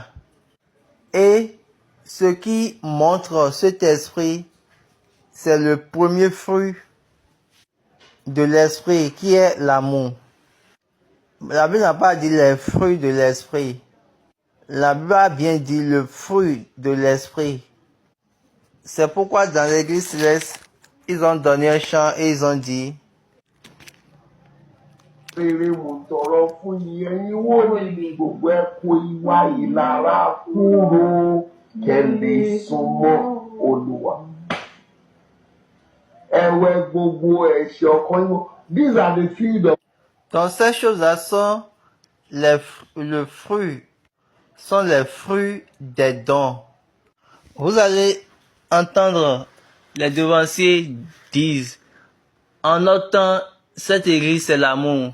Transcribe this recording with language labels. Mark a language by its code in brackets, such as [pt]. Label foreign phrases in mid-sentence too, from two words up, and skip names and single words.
[fr] Et ce qui montre cet esprit, c'est le premier fruit de l'esprit qui est l'amour. La Bible n'a pas dit les fruits de l'esprit. La Bible a bien dit le fruit de l'esprit. C'est pourquoi dans l'église céleste, ils ont donné un chant et ils ont dit [yo] Rere mo tọrọ fún yín ẹ̀yin wòlíì gbogbo ẹ kó ìwà ìlara kúrò kẹ́lẹ́ súnmọ́ Olúwa. Ẹ̀wẹ̀ gbogbo ẹ̀ṣẹ̀ ọkàn yín. [en] These are the seed of. [fr] Donc ces choses-là sont les fruits des dons. Vous allez entendre les devanciers disent, en notre temps, cette église c'est l'amour.